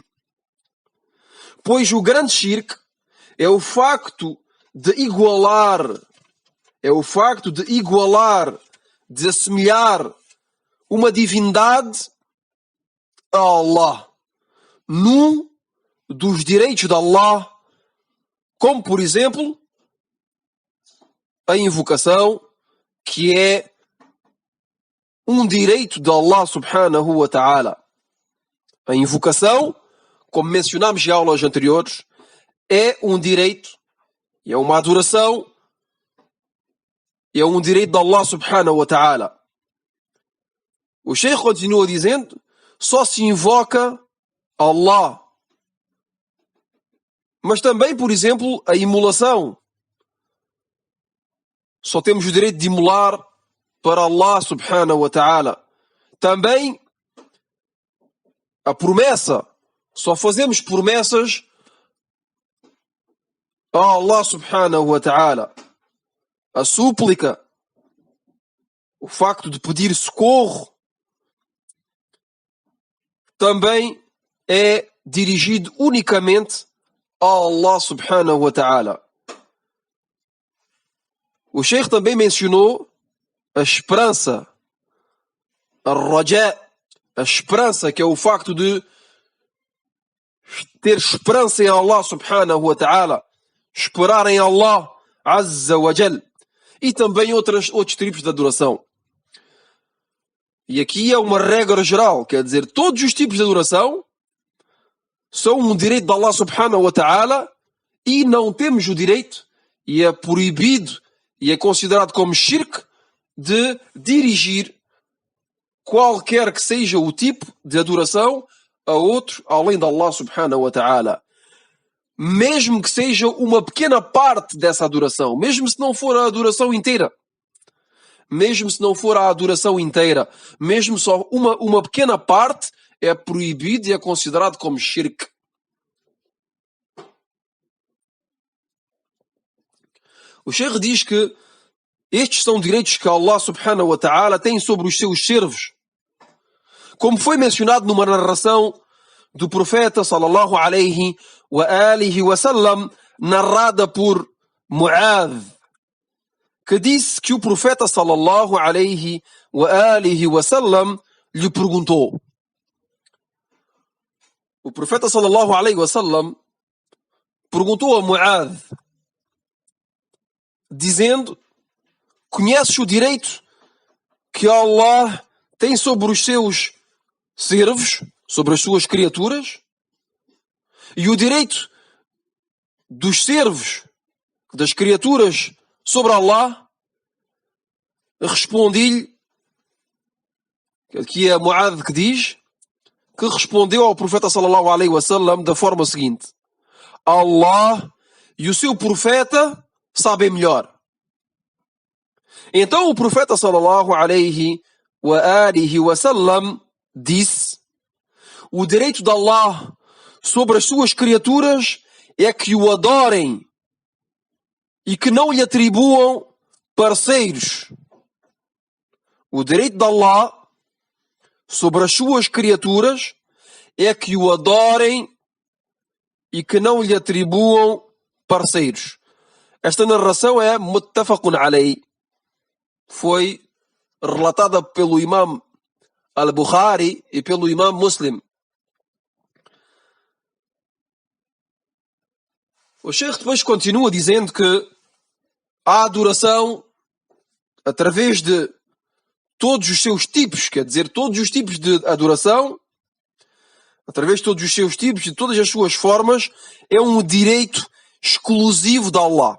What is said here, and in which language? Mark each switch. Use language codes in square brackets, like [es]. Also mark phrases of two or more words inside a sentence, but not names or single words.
[pt] Pois o grande shirk é o facto de igualar, de assemelhar uma divindade a Allah, num dos direitos de Allah, como por exemplo a invocação, que é um direito de Allah [ar] سبحانه وتعالى. [pt] A invocação, como mencionámos em aulas anteriores, é um direito, é uma adoração, é um direito de Allah [ar] سبحانه وتعالى. [pt] O Sheikh continua dizendo: só se invoca Allah. Mas também, por exemplo, a imolação. Só temos o direito de imolar para Allah [ar] سبحانه وتعالى. [pt] Também a promessa. Só fazemos promessas a Allah [ar] سبحانه وتعالى. [pt] A súplica, o facto de pedir socorro, também é dirigido unicamente a Allah [ar] سبحانه وتعالى. [pt] O Sheikh também mencionou a esperança, a raja, a esperança, que é o facto de ter esperança em Allah [ar] سبحانه وتعالى, [pt] esperar em Allah [ar] عز وجل, [pt] e também outros tipos de adoração. E aqui é uma regra geral, quer dizer, todos os tipos de adoração são um direito de Allah [ar] سبحانه وتعالى [pt] e não temos o direito, e é proibido, e é considerado como shirk, de dirigir qualquer que seja o tipo de adoração a outro além de Allah [ar] سبحانه وتعالى. [pt] Mesmo que seja uma pequena parte dessa adoração, mesmo se não for a adoração inteira, mesmo só uma pequena parte, é proibido e é considerado como shirk. O Sheikh diz que estes são direitos que Allah [ar] سبحانه وتعالى [pt] tem sobre os seus servos. Como foi mencionado numa narração do profeta [ar] صلى الله عليه وآله وسلم, [pt] narrada por Mu'adh, que disse que o profeta [ar] صلى الله عليه وآله وسلم [pt] lhe perguntou. O profeta [ar] صلى الله عليه وسلم [pt] perguntou a Mu'adh, dizendo: conheces o direito que Allah tem sobre os seus servos, sobre as suas criaturas? E o direito dos servos das criaturas sobre Allah, respondi-lhe, aqui é Muad que diz, que respondeu ao profeta [ar] صلى الله عليه وسلم [pt] da forma seguinte: Allah e o seu profeta sabem melhor. Então o profeta [ar] صلى الله عليه وسلم [pt] disse: o direito de Allah sobre as suas criaturas é que o adorem e que não lhe atribuam parceiros. O direito de Allah sobre as suas criaturas é que o adorem e que não lhe atribuam parceiros. Esta narração é [ar] متفق عليه. [pt] Foi relatada pelo Imam al-Bukhari e pelo Imam Muslim. O Sheikh depois continua dizendo que a adoração, através de todos os seus tipos, quer dizer, todos os tipos de adoração, através de todos os seus tipos, de todas as suas formas, é um direito exclusivo de Allah.